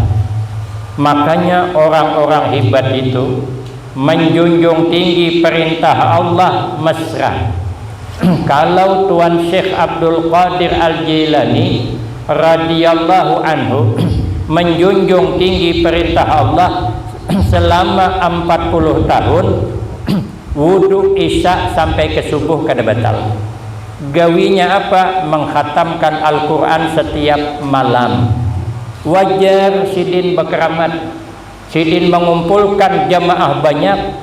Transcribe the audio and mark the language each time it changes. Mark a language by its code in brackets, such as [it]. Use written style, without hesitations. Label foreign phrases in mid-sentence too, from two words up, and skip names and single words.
[id] Makanya orang-orang hebat itu menjunjung tinggi perintah Allah mesra. [bjn] Kalau Tuan Syekh Abdul Qadir Al-Jilani [ar] رضي الله عنه [bjn] menjunjung tinggi perintah Allah selama 40 tahun, wudu isya sampai ke subuh kada batal. Gawinya apa? [id] Mengkhatamkan Al-Quran setiap malam. [bjn] Wajar sidin berkeramat, sidin mengumpulkan jamaah banyak.